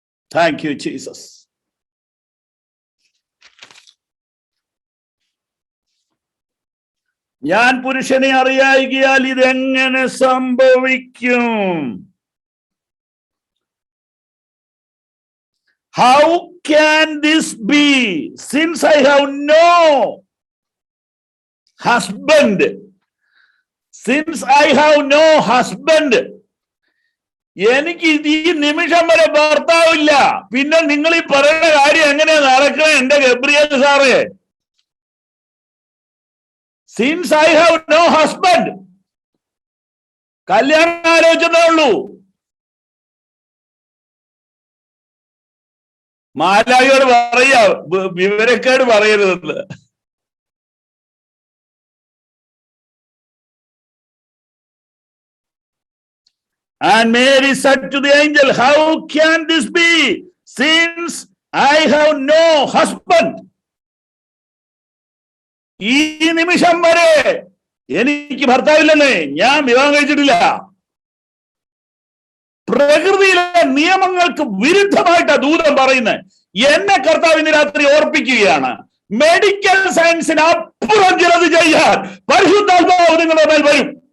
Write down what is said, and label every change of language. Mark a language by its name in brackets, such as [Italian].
[English] Thank you Jesus. [Malayalam] ഞാൻ പുരുഷനെ അറിയായികയാൽ ഇതെങ്ങനെ സംഭവിക്കും? [English] How can this be since I have no husband? Since I have no husband. [Malayalam] എനിക്ക് ഈ നിമിഷം വരെ ഭർത്താവില്ല. പിന്നെ നിങ്ങൾ ഈ പറയുന്ന കാര്യം എങ്ങനെയാ നടക്കണേ എന്റെ ഗബ്രിയേൽ സാറേ? [English] Since I have no husband. [Malayalam] കല്യാണം ആലോചിച്ചതേ ഉള്ളൂ. മാലാഖയോട് പറയാ, വിവരക്കേട് പറയരുതെന്ന്. [English] And Mary said to the angel, how can this be since I have no husband? [Malayalam] ഈ നിമിഷം വരെ എനിക്ക് ഭർത്താവില്ലെന്നേ, ഞാൻ വിവാഹം കഴിച്ചിട്ടില്ല. പ്രകൃതിയിലെ നിയമങ്ങൾക്ക് വിരുദ്ധമായിട്ടാ ദൂതം പറയുന്നത്. എന്നെ കർത്താവ് ഇന്ന് രാത്രി ഓർപ്പിക്കുകയാണ്, മെഡിക്കൽ സയൻസിന് അപ്പുറം ചിലത് ചെയ്യാൻ പരിശുദ്ധാത്മാവ് നിങ്ങളുടെ മേൽ വരും.